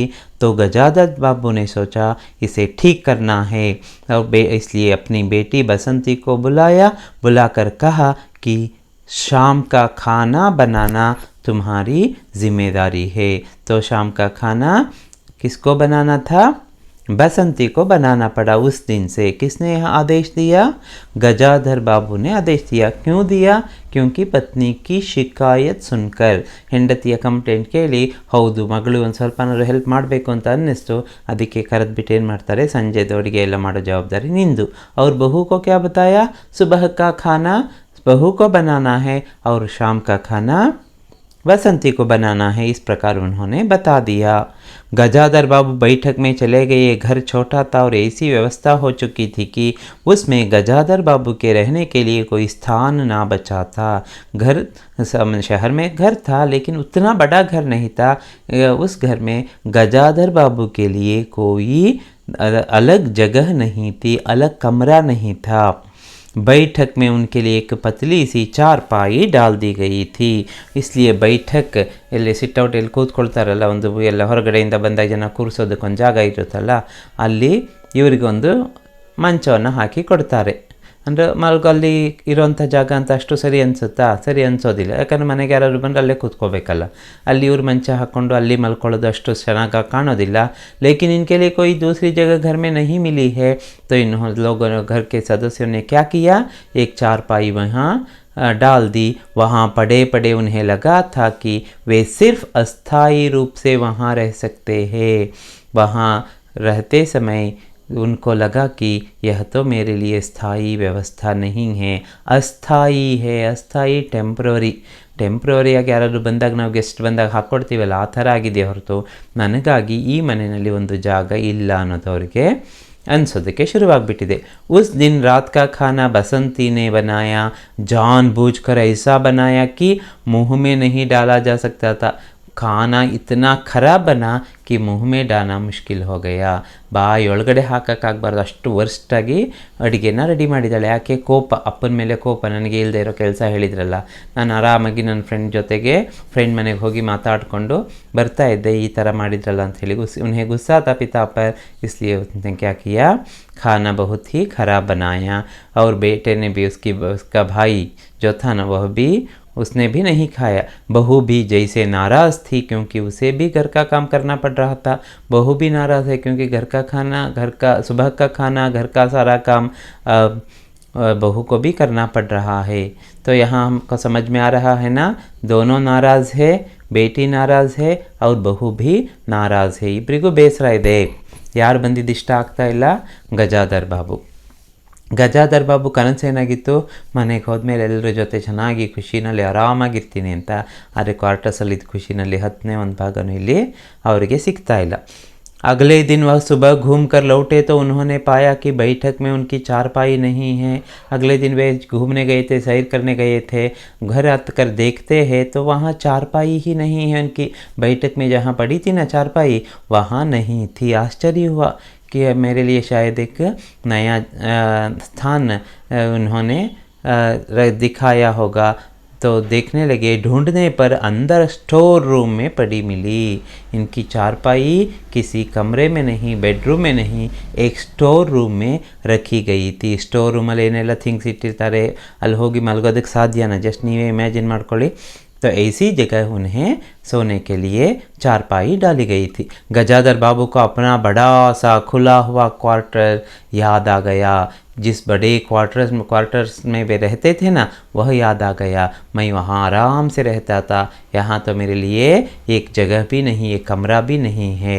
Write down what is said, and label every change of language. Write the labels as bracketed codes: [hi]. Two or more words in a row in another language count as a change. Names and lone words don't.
[hi] तो गजाधर बाबू ने सोचा इसे ठीक करना है और इसलिए अपनी बेटी बसंती को बुलाकर कहा कि शाम का खाना बनाना तुम्हारी जिम्मेदारी है। तो शाम का खाना किसको बनाना था? बसंती को बनाना पड़ा। उस दिन से किसने यह आदेश दिया? गजाधर बाबू ने आदेश दिया। क्यों दिया? क्योंकि पत्नी की शिकायत सुनकर। [kn] ಹೆಂಡತಿಯ ಕಂಪ್ಲೇಂಟ್ ಕೇಳಿ, ಹೌದು ಮಗಳು ಒಂದು ಸ್ವಲ್ಪನಾದ್ರು ಹೆಲ್ಪ್ ಮಾಡಬೇಕು ಅಂತ ಅನ್ನಿಸ್ತು, ಅದಕ್ಕೆ ಕರೆದ್ಬಿಟ್ಟು ಏನು ಮಾಡ್ತಾರೆ, ಸಂಜೆದು ಅಡುಗೆ ಎಲ್ಲ ಮಾಡೋ ಜವಾಬ್ದಾರಿ ನಿಂದು। [hi] और बहू को क्या बताया? सुबह का खाना बहू को बनाना है और शाम का खाना बसंती को बनाना है। इस प्रकार उन्होंने बता दिया। गजाधर बाबू बैठक में चले गए। घर छोटा था और ऐसी व्यवस्था हो चुकी थी कि उसमें गजाधर बाबू के रहने के लिए कोई स्थान ना बचा था। घर शहर में घर था, लेकिन उतना बड़ा घर नहीं था। उस घर में गजाधर बाबू के लिए कोई अलग जगह नहीं थी, अलग कमरा नहीं था। बैठक में उनके लिए एक पतली सी चारपाई डाल दी गई थी। इसलिए बैठक [kn] ಇಲ್ಲಿ ಸಿಟ್ಔಟ್ ಎಲ್ಲಿ ಕೂತ್ಕೊಳ್ತಾರಲ್ಲ, ಒಂದು ಎಲ್ಲ ಹೊರಗಡೆಯಿಂದ ಬಂದಾಗ ಜನ ಕೂರಿಸೋದಕ್ಕೊಂದು ಜಾಗ ಇರುತ್ತಲ್ಲ, ಅಲ್ಲಿ ಇವರಿಗೊಂದು ಮಂಚವನ್ನು ಹಾಕಿ ಕೊಡ್ತಾರೆ। ಅಂದರೆ ಅಲ್ಲಿ ಇರೋಂಥ ಜಾಗ ಅಂತ ಅಷ್ಟು ಸರಿ ಅನಿಸುತ್ತಾ? ಸರಿ ಅನಿಸೋದಿಲ್ಲ, ಯಾಕಂದರೆ ಮನೆಗೆ ಯಾರಾದ್ರು ಬಂದರೆ ಅಲ್ಲೇ ಕೂತ್ಕೋಬೇಕಲ್ಲ। ಅಲ್ಲಿ ಇವ್ರು ಮಂಚ ಹಾಕ್ಕೊಂಡು ಅಲ್ಲಿ ಮಲ್ಕೊಳ್ಳೋದು ಅಷ್ಟು ಚೆನ್ನಾಗಿ ಕಾಣೋದಿಲ್ಲ। [hi] लेकिन इनके लिए कोई दूसरी जगह घर में नहीं मिली है, तो इन लोगों ने, घर के सदस्यों ने क्या किया, एक चारपाई वहाँ डाल दी। वहाँ पड़े पड़े उन्हें लगा था कि वे सिर्फ अस्थायी रूप से वहाँ रह सकते हैं। वहाँ रहते समय उनको लगा कि यह तो मेरे लिए स्थायी व्यवस्था नहीं है, अस्थाई है। [kn] अस्थाई ಟೆಂಪ್ರವರಿಯಾಗಿ ಯಾರಾದರೂ ಬಂದಾಗ ನಾವು ಗೆಸ್ಟ್ ಬಂದಾಗ ಹಾಕ್ಕೊಡ್ತೀವಲ್ಲ, ಆ ಥರ ಆಗಿದೆ ಹೊರತು ನನಗಾಗಿ ಈ ಮನೆಯಲ್ಲಿ ಒಂದು ಜಾಗ ಇಲ್ಲ ಅನ್ನೋದು ಅವರಿಗೆ ಅನಿಸೋದಕ್ಕೆ ಶುರುವಾಗ್ಬಿಟ್ಟಿದೆ। [hi] उस दिन रात का खाना बसंती ने बनाया, जानबूझकर ऐसा बनाया कि मुंह में नहीं डाला जा सकता था। खाना इतना खराब बना कि मुंह में डालना मुश्किल हो गया। [kn] ಬಾಯಿ ಒಳಗಡೆ ಹಾಕೋಕ್ಕಾಗಬಾರ್ದು, ಅಷ್ಟು ವರ್ಸ್ಟಾಗಿ ಅಡುಗೆನ ರೆಡಿ ಮಾಡಿದ್ದಾಳೆ। ಯಾಕೆ? ಕೋಪ, ಅಪ್ಪನ ಮೇಲೆ ಕೋಪ। ನನಗೆ ಇಲ್ಲದೆ ಇರೋ ಕೆಲಸ ಹೇಳಿದ್ರಲ್ಲ, ನಾನು ಆರಾಮಾಗಿ ನನ್ನ ಫ್ರೆಂಡ್ ಮನೆಗೆ ಹೋಗಿ ಮಾತಾಡಿಕೊಂಡು ಬರ್ತಾ ಇದ್ದೆ, ಈ ಥರ ಮಾಡಿದ್ರಲ್ಲ ಅಂಥೇಳಿ [hi] उन्हें गुस्सा था पिता पर। इसलिए उसने क्या किया, खाना बहुत ही ख़राब बनाया। और बेटे ने भी उसका भाई जो था ना, वह भी उसने भी नहीं खाया। बहू भी जैसे नाराज़ थी, क्योंकि उसे भी घर का काम करना पड़ रहा था। बहू भी नाराज़ है क्योंकि घर का सुबह का खाना, घर का सारा काम बहू को भी करना पड़ रहा है। तो यहाँ हमको समझ में आ रहा है ना, दोनों नाराज़ है, बेटी नाराज़ है और बहू भी नाराज़ है। [kn] इಬ್ಬರಿಗೂ ಬೇಸರ ಇದೆ। ಯಾರು ಬಂದಿದ್ದು ಇಷ್ಟ ಆಗ್ತಾ ಇಲ್ಲ? ಗಜಾಧರ್ ಬಾಬು। ಗಜಾಧರ್ ಬಾಬು ಕನಸೇನಾಗಿತ್ತು? ಮನೆಗೆ ಹೋದ್ಮೇಲೆ ಎಲ್ಲರ ಜೊತೆ ಚೆನ್ನಾಗಿ ಖುಷಿನಲ್ಲಿ ಆರಾಮಾಗಿರ್ತೀನಿ ಅಂತ। ಆದರೆ ಕ್ವಾರ್ಟರ್ಸಲ್ಲಿದ್ದ ಖುಷಿನಲ್ಲಿ 10ನೇ ಒಂದು ಭಾಗನೂ ಇಲ್ಲಿ ಅವರಿಗೆ ಸಿಗ್ತಾ ಇಲ್ಲ। [hi] अगले दिन वह सुबह घूमकर लौटे तो उन्होंने पाया कि बैठक में उनकी चारपाई नहीं है। अगले दिन वे घूमने गए थे, सैर करने गए थे, घर आकर देखते हैं तो वहाँ चारपाई ही नहीं है उनकी। बैठक में जहाँ पड़ी थी ना चारपाई, वहाँ नहीं थी। आश्चर्य हुआ कि मेरे लिए शायद एक नया स्थान उन्होंने दिखाया होगा। तो देखने लगे, ढूंढने पर अंदर [en] store room [hi] में पड़ी मिली। इनकी चारपाई किसी कमरे में नहीं, बेडरूम में नहीं, एक [en] store room [hi] में रखी गई थी। [kn] ಸ್ಟೋರ್ ರೂಮಲ್ಲಿ ಏನೆಲ್ಲ ಥಿಂಗ್ಸ್ ಇಟ್ಟಿರ್ತಾರೆ ಅಲ್ಲಿ ಹೋಗಿ ಮಲಗೋದಕ್ಕೆ ಸಾಧ್ಯನಾ? ಜಸ್ಟ್ ನೀವೇ ಇಮ್ಯಾಜಿನ್ ಮಾಡ್ಕೊಳ್ಳಿ. [hi] तो ऐसी जगह उन्हें सोने के लिए चारपाई डाली गई थी। गजाधर बाबू को अपना बड़ा सा खुला हुआ क्वार्टर याद आ गया। जिस बड़े क्वार्टर्स में वे रहते थे ना, वह याद आ गया। मैं वहाँ आराम से रहता था, यहाँ तो मेरे लिए एक जगह भी नहीं, एक कमरा भी नहीं है।